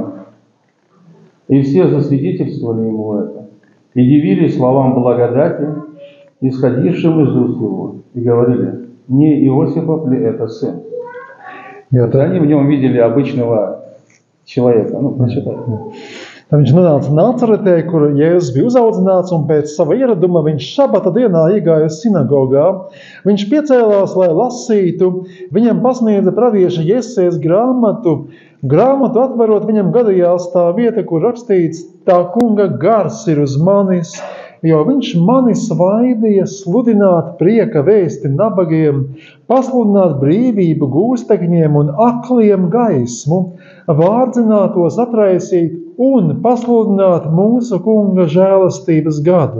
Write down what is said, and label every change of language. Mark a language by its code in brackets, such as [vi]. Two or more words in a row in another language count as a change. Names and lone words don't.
[ru] И все засвидетельствовали ему это, и дивились словам благодати, исходившим из уст его, и говорили: «Не Иосифов ли это сын?» Они в нем видели обычного человека. Ну, прочитай. [lv] Tad viņš nonāca Nacaretē, kur Jēzus bija uzaudzināts, un pēc sava ieraduma viņš šabata dienā iegāja sinagogā. Viņš piecēlās, lai lasītu, viņam pasniedza pravieša Jesējas grāmatu. Grāmatu atverot, viņam gadījās tā vieta, kur rakstīts: tā kunga gars ir uz manis, jo viņš mani svaidīja sludināt prieka vēsti nabagiem, pasludināt brīvību gūstekņiem un akliem gaismu, vārdzinātos atraisīt un pasludināt mūsu kunga žēlastības gadu.